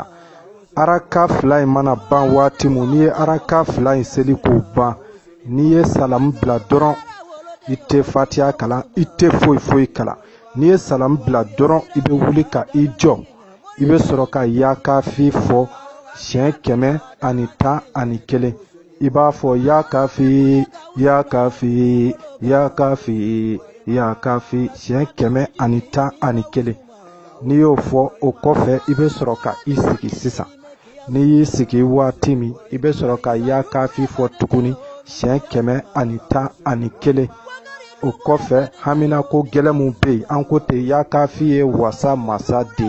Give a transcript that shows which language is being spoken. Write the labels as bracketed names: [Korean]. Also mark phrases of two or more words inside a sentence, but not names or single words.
[Bambara] Araka 2 in mana ban waati mun n'i ye araka 2 in seli k'o ban n'i ye salamu bila dɔrɔn i tɛ fatiha kalan i tɛ foyi kalan. N'i ye salamu bila dɔrɔn i bɛ wuli ka i jɔ i bɛ sɔrɔ ka [Arabic] يا كافي [Bambara] fɔ siɲɛ 111 i b'a fɔ [Arabic] يا كافي يا كافي يا كافي يا كافي [Bambara] siɲɛ 111. N'i y'o fɔ o kɔfɛ i bɛ sɔrɔ ka i sigi sisan. N'i y'i sigi waati min i bɛ sɔrɔ ka [Arabic] يا كافي [Bambara] fɔ tuguni siɲɛ 111. O kɔfɛ hamina ko gɛlɛn mun bɛ yen an ko ten [Arabic] يا كافي [Bambara] ye wasa masa de.